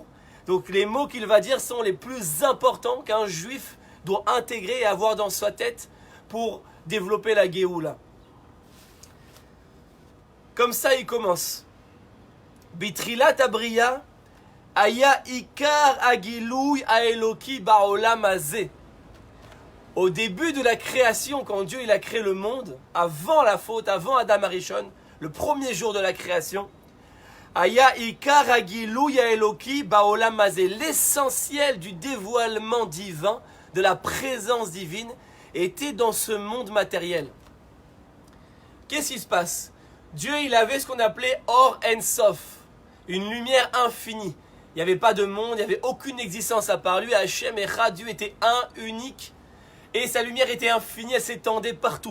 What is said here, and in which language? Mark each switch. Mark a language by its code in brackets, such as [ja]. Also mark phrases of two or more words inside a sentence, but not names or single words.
[fr] Donc les mots qu'il va dire sont les plus importants qu'un juif doit intégrer et avoir dans sa tête pour développer la Géoula. Comme ça, il commence. [he] בתחילת הבריאה היה עיקר הגילוי האלוקי בעולם הזה. [fr] Au début de la création, quand Dieu il a créé le monde, avant la faute, avant [he] אדם הראשון, [fr] le premier jour de la création, [he] היה עיקר הגילוי האלוקי בעולם הזה. [fr] L'essentiel du dévoilement divin, de la présence divine, était dans ce monde matériel. Qu'est-ce qui se passe? Dieu, il avait ce qu'on appelait [he] אור אין סוף, [fr] une lumière infinie. Il n'y avait pas de monde, il n'y avait aucune existence à part lui. [he] השם אחד, [fr] Dieu était un, unique, et sa lumière était infinie, elle s'étendait partout.